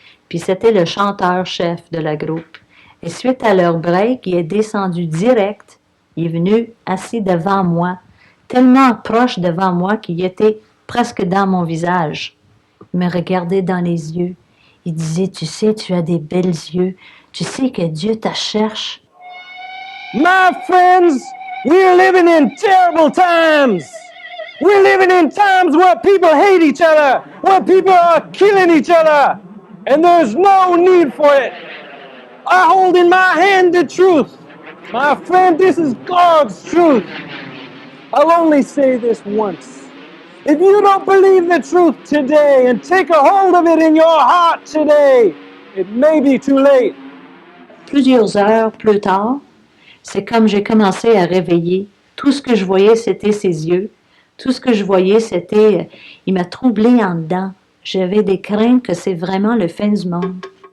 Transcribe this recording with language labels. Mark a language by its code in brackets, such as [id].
[fr] Puis c'était le chanteur-chef de la groupe. Et suite à leur break, il est descendu direct. Il est venu assis devant moi, tellement proche devant moi qu'il était presque dans mon visage. Il me regardait dans les yeux. Il disait, tu sais, tu as des belles yeux. Tu sais que Dieu te cherche. [en] My friends, we're living in terrible times. We're living in times where people hate each other, where people are killing each other. And there's no need for it. I hold in my hand the truth. My friend, this is God's truth. I'll only say this once. If you don't believe the truth today and take a hold of it in your heart today, it may be too late. [fr] Plusieurs heures plus tard, c'est comme j'ai commencé à réveiller. Tout ce que je voyais, c'était ses yeux. Tout ce que je voyais, c'était... Il m'a troublé en dedans. J'avais des craintes que c'est vraiment le fin du monde.